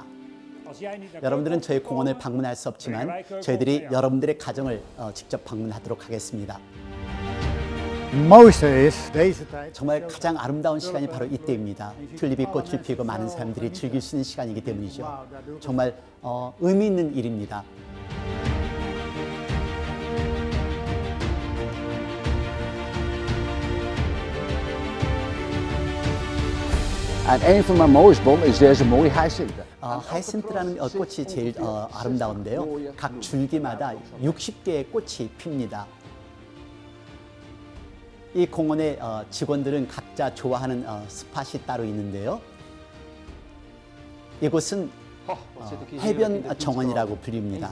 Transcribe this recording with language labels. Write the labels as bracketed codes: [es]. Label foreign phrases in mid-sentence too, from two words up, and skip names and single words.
[ko] 여러분들은 저희 공원을 방문할 수 없지만 저희들이 여러분들의 가정을 직접 방문하도록 하겠습니다. 정말 가장 아름다운 시간이 바로 이때입니다. 튤립이 꽃을 피우고 많은 사람들이 즐길 수 있는 시간이기 때문이죠. 정말 의미 있는 일입니다. [nl] En een van mijn mooiste bomen is deze mooie hyacinth. [ko] 하이신트라는 꽃이 제일 아름다운데요. 각 줄기마다 60개의 꽃이 핍니다. 이 공원의 직원들은 각자 좋아하는 스팟이 따로 있는데요. 이곳은 해변 정원이라고 불립니다.